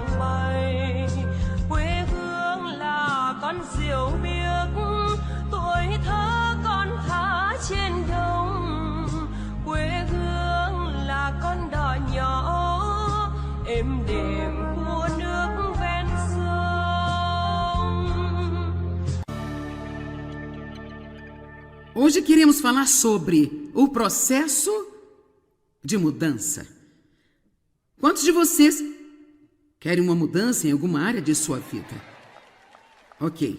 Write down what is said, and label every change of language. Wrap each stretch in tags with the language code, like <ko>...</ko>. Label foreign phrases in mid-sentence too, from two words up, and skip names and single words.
<vi>bay, quê hương là con diều biếc, tuổi thơ con thả trên đồng, quê hương là con đò nhỏ êm đềm của nước ven sông.</vi> <pt>Hoje queremos falar sobre o processo de mudança. Quantos de vocês querem uma mudança em alguma área de sua vida? Ok.</pt>